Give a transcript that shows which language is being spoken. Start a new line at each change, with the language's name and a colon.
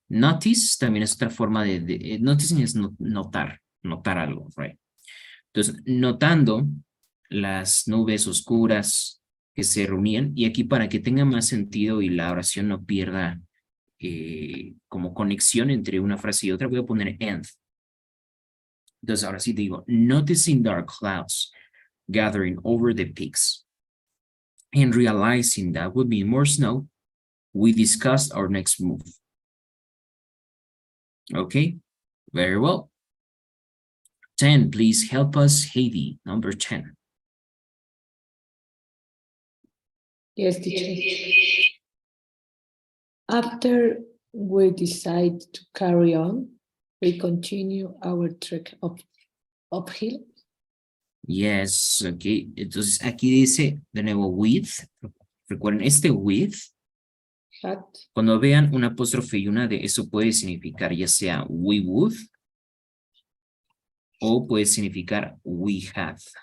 Spanish: Notice también es otra forma de noticing es notar algo, right? Entonces, notando las nubes oscuras que se reunían, y aquí para que tenga más sentido y la oración no pierda como conexión entre una frase y otra, voy a poner and. Entonces, ahora sí digo,
English: noticing dark clouds gathering over the peaks and realizing that would be more snow, we discussed our next move. Okay, very well. 10, please help us, Heidi, number 10. Yes, teacher. After we decide to carry on, we continue our trek uphill. Yes, okay.
Spanish: Entonces aquí dice de nuevo with. Recuerden, este with,
English: Had,
Spanish: cuando vean una apóstrofe y una de, eso puede significar ya sea
English: we would
Spanish: o puede significar
English: we have.